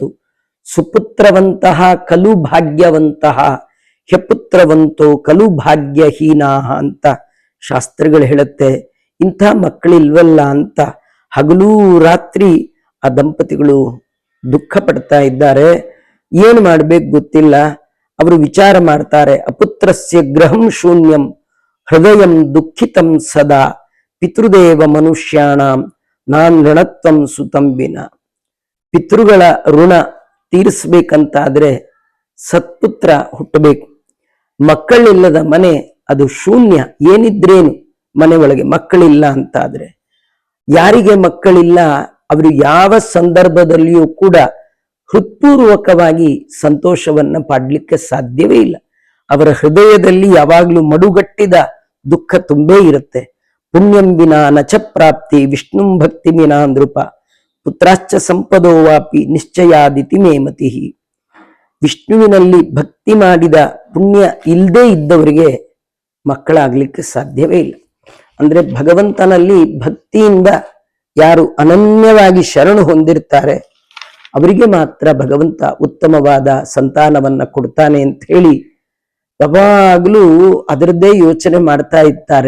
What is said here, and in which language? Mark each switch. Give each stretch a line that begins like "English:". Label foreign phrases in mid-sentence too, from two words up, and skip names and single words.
Sanskrit: ಸುಪುತ್ರವಂತಹ ಕಲು ಭಾಗ್ಯವಂತಹ, ಹೆಪುತ್ರವಂತೋ ಕಲು ಭಾಗ್ಯಹೀನಾ
Kannada: ಅಂತ ಶಾಸ್ತ್ರಗಳು ಹೇಳುತ್ತೆ. ಇಂಥ ಮಕ್ಕಳಿಲ್ವಲ್ಲ ಅಂತ ಹಗಲೂ ರಾತ್ರಿ ಆ ದಂಪತಿಗಳು ದುಃಖ ಪಡ್ತಾ ಇದ್ದಾರೆ. ಏನು ಮಾಡ್ಬೇಕು ಗೊತ್ತಿಲ್ಲ. ಅವರು ವಿಚಾರ ಮಾಡ್ತಾರೆ.
Sanskrit: ಅಪುತ್ರಸ್ಯ ಗೃಹಂ ಶೂನ್ಯಂ ಹೃದಯಂ ದುಃಖಿತಂ ಸದಾ ಪಿತೃದೇವ ಮನುಷ್ಯಾಣಂ ನಾನ್ ಋಣತ್ವಂ ಸುತಂಬಿನ.
Kannada: ಪಿತೃಗಳ ಋಣ ತೀರಿಸ್ಬೇಕಂತಾದ್ರೆ ಸತ್ಪುತ್ರ ಹುಟ್ಟಬೇಕು. ಮಕ್ಕಳಿಲ್ಲದ ಮನೆ ಅದು ಶೂನ್ಯ, ಏನಿದ್ರೇನು ಮನೆ ಒಳಗೆ ಮಕ್ಕಳಿಲ್ಲ ಅಂತಾದ್ರೆ. ಯಾರಿಗೆ ಮಕ್ಕಳಿಲ್ಲ ಅವರು ಯಾವ ಸಂದರ್ಭದಲ್ಲಿಯೂ ಕೂಡ ಹೃತ್ಪೂರ್ವಕವಾಗಿ ಸಂತೋಷವನ್ನ ಪಡ್ಲಿಕ್ಕೆ ಸಾಧ್ಯವೇ ಇಲ್ಲ. ಅವರ ಹೃದಯದಲ್ಲಿ ಯಾವಾಗ್ಲೂ ಮಡುಗಟ್ಟಿದ ದುಃಖ ತುಂಬೇ ಇರುತ್ತೆ.
Sanskrit: ಪುಣ್ಯಂ ವಿನಾ ನಚ ಪ್ರಾಪ್ತಿ ವಿಷ್ಣುಂ ಭಕ್ತಿ ವಿನಾ ನೃಪ ಪುತ್ರಾಶ್ಚ ಸಂಪದೋ ವಾಪಿ ನಿಶ್ಚಯಾದಿತಿ ಮೇಮತಿ.
Kannada: ವಿಷ್ಣುವಿನಲ್ಲಿ ಭಕ್ತಿ ಮಾಡಿದ ಪುಣ್ಯ ಇಲ್ಲದೆ ಇದ್ದವರಿಗೆ ಮಕ್ಕಳಾಗ್ಲಿಕ್ಕೆ ಸಾಧ್ಯವೇ ಇಲ್ಲ. ಅಂದ್ರೆ ಭಗವಂತನಲ್ಲಿ ಭಕ್ತಿಯಿಂದ ಯಾರು ಅನನ್ಯವಾಗಿ ಶರಣು ಹೊಂದಿರ್ತಾರೆ ಅವರಿಗೆ ಮಾತ್ರ ಭಗವಂತ ಉತ್ತಮವಾದ ಸಂತಾನವನ್ನ ಕೊಡ್ತಾನೆ ಅಂತ ಹೇಳಿ ಯಾವಾಗಲೂ ಅದರದ್ದೇ ಯೋಚನೆ ಮಾಡ್ತಾ ಇರ್ತಾರೆ.